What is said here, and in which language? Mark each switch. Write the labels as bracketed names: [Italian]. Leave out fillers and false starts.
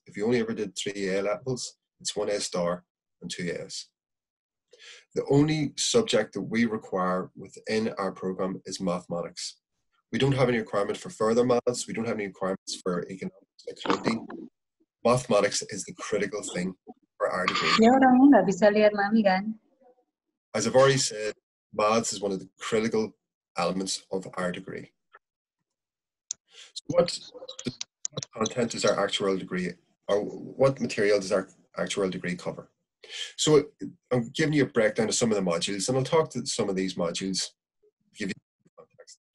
[English] If you only ever did 3 A levels, it's 1 A star and 2 A's. The only subject that we require within our program is mathematics. We don't have any requirement for further maths. We don't have any requirements for economics, accounting. Mathematics is the critical thing for our degree. [Indonesian] Ya orangnya nggak bisa lihat mami kan? [English] As I've already said, maths is one of the critical elements of our degree. So what content does our actuarial degree, or what material does our actuarial degree cover? So I'm giving you a breakdown of some of the modules, and I'll talk to some of these modules, give you context.